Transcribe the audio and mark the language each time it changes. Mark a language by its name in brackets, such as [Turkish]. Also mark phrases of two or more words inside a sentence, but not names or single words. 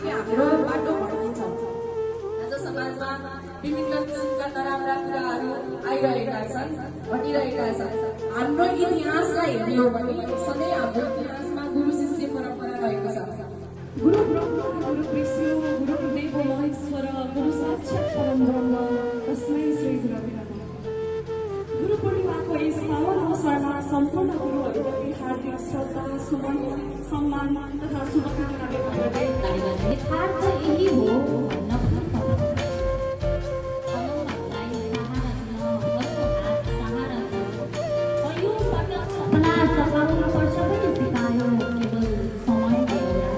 [Nepali] र बाटो भड्किन्छ। आज समाजमा विभिन्न किसिमका नराम्रा कुराहरू आइरहेका छन्, घटिरहेका छन्। हाम्रो इतिहासलाई हेर्ने हो भने सधैँ हाम्रो इतिहासमा गुरु शिष्य परम्परा रहेको छ। [Sanskrit] गुरु ब्रह्मा गुरु विष्णु गुरु देव महेश्वर गुरु साक्षात् परम ब्रह्म तस्मै श्री गुरवे नमः। [Nepali] गुरु पूर्णिमाको यस पावन अवसरमा सम्पूर्ण गुरुहरूलाई हार्दिक श्रद्धा सुमन सम्मान तथा शुभकामना व्यक्त गर्दै यथार्थ यही हो भन्न पनि सपना सघाउनु पर्छ पनि सिकायो केवल समयको एउटा